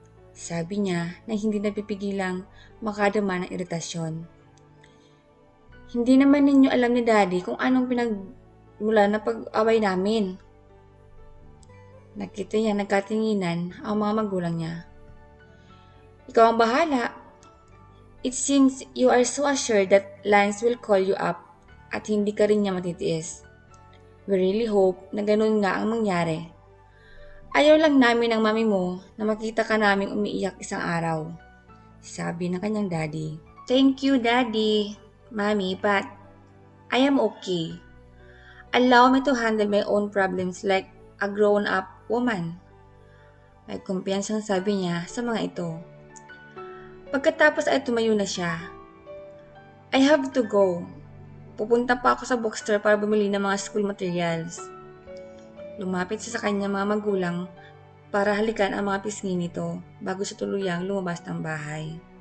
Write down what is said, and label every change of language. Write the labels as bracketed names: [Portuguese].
[Filipino] Sabi niya na hindi napipigilang makadama ng iritasyon. Hindi naman ninyo alam ni Daddy kung anong pinagmula na pag-away namin. Nakita niya nagkatinginan ang mga magulang niya. Ikaw ang bahala. [English] It seems you are so assured that Lance will call you up [Filipino] at hindi ka rin niya matitiis. [English] We really hope [Filipino] na ganun nga ang mangyari. Ayaw lang namin ng mami mo na makita ka naming umiiyak isang araw. Sabi ng kanyang daddy. [English] Thank you, Daddy, Mommy, but I am okay. Allow me to handle my own problems like a grown-up woman. [Filipino] May kumpiyansang sabi niya sa mga ito. Pagkatapos ay tumayo na siya. [English] I have to go. [Filipino] Pupunta pa ako sa bookstore para bumili ng mga school materials. Lumapit siya sa kanyang mga magulang para halikan ang mga pisngi nito bago siya tuluyang lumabas ng bahay.